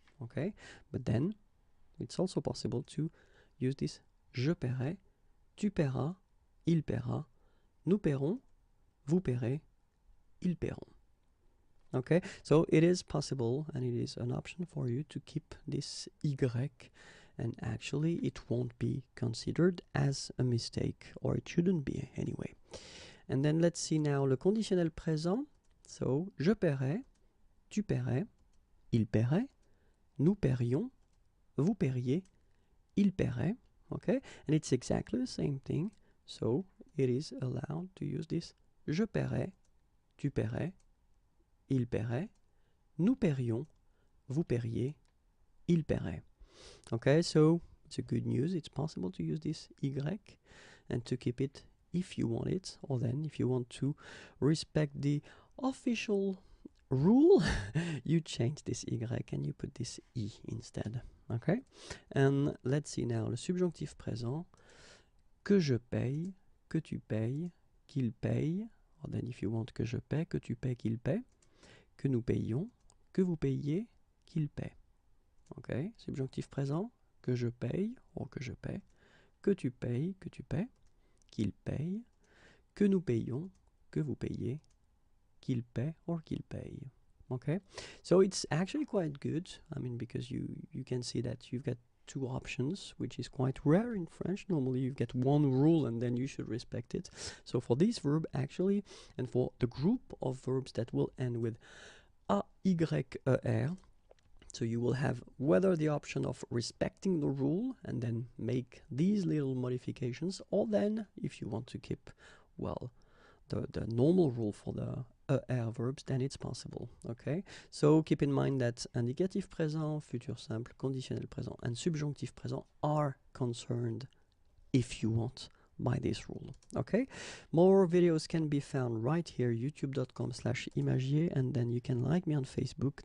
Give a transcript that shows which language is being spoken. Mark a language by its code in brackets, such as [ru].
[en] Okay, but then it's also possible to use this [fr] je paierai, tu paieras, il paiera, nous paierons, vous paierez, ils paieront. [en] Okay, so it is possible and it is an option for you to keep this Y, and actually it won't be considered as a mistake, or it shouldn't be anyway. And then let's see now [fr] le conditionnel présent. So je paierai, tu paierais, il paierait, nous paierions, vous paieriez, il paierait. [en] Okay, and it's exactly the same thing, so it is allowed to use this [fr] je paierai, tu paierais, il paierait, nous paierions, vous paieriez, il paierait. [en] Okay, so it's a good news. It's possible to use this Y and to keep it if you want it, or then if you want to respect the official rule, you change this Y and you put this I instead. Okay? And let's see now, [fr] le subjonctif présent, que je paye, que tu payes, qu'il paye, [en] or then if you want [fr] que je paie, que tu paies, qu'il paie, que nous payons, que vous payiez, qu'il paie. Okay? Subjonctif présent, que je paye, ou que je paie, que tu payes, que tu paies, qu'il paye, que nous payons, que vous payez, qu'il paie, [en] or [fr] qu'il paye. [en] Okay? So it's actually quite good, I mean, because you can see that you've got two options, which is quite rare in French. Normally you get one rule and then you should respect it. So for this verb actually, and for the group of verbs that will end with A, Y, E, R, so you will have whether the option of respecting the rule and then make these little modifications, or then if you want to keep, well, the normal rule for the ER verbs, then it's possible. Okay? So keep in mind that indicatif présent, futur simple, conditionnel présent, and subjonctif présent are concerned, if you want, by this rule. Okay? More videos can be found right here, youtube.com/imagier, and then you can like me on Facebook.